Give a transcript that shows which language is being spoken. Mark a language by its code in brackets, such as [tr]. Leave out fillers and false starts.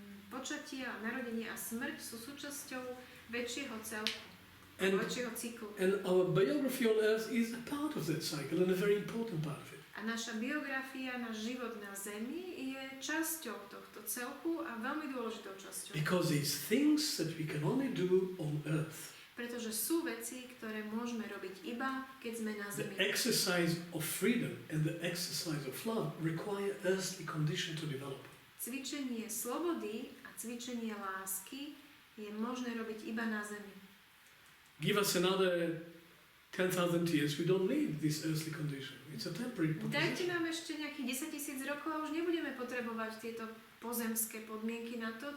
[sk] Počatie a narodenie a smrť sú súčasťou väčšieho celku, väčšieho cyklu. [en] And our biography on earth is a part of that cycle and a very important part of it. [sk] A naša biografia, náš život na Zemi je časťou tohto celku a veľmi dôležitou časťou. [en] Because it's things that we can only do on earth. [sk] Pretože sú veci, ktoré môžeme robiť iba, keď sme na Zemi. [en] The exercise of freedom and the exercise of love require earthly condition to develop. [sk] Cvičenie slobody a cvičenie lásky je možné robiť iba na Zemi. [en] Give us another 10,000 years, we don't need this earthly condition. It's a temporary [sk] Dajte [en] proposition. [sk] nám ešte nejakých 10 000 rokov a už nebudeme potrebovať tieto pozemské podmienky na to.